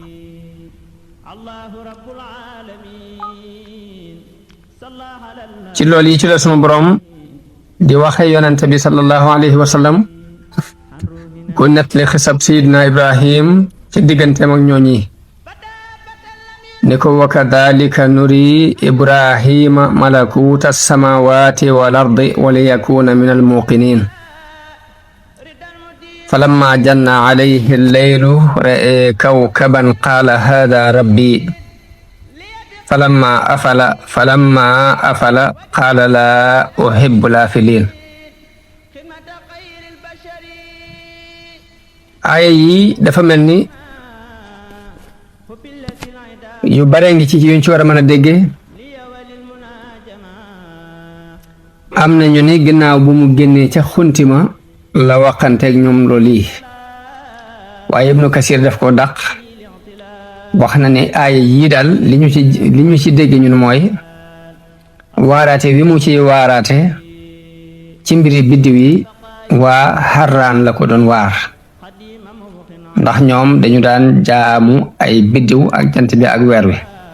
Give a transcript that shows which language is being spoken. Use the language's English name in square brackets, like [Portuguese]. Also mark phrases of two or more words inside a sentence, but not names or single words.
[Wolof] ci loolu yi ci la sunu boroom di waxe yonente bi [Arabic] صلى الله عليه وسلم [Wolof] ku nettali xisab sayidina Ibrahim ci digganteem ak ñooñi ni ko [Arabic] وكذلك نري إبراهيم ملكوت السماوات والأرض وليكون من الموقنين فلما جن عليه الليل رأى كوكبا قال هذا ربي فلما أفل قال لا أحب الآفلين. [Wolof] aaya yi dafa mel ni yu bare ngi ci yuñ ci war a mën a déggee. am na ñu ni ginnaaw bu mu génnee ca xuntima la waxanteeg ñoom loolu yi waaye Ibnu Kasir daf ko dàq wax na ne aaya yii daal li ñu ci dégg ñun mooy waaraate wi mu ci waaraate ci mbiri biddiw yi waa Harraan la ko doon waar ndax ñoom dañu daan jaamu ay biddiw ak jant bi ak weer wi.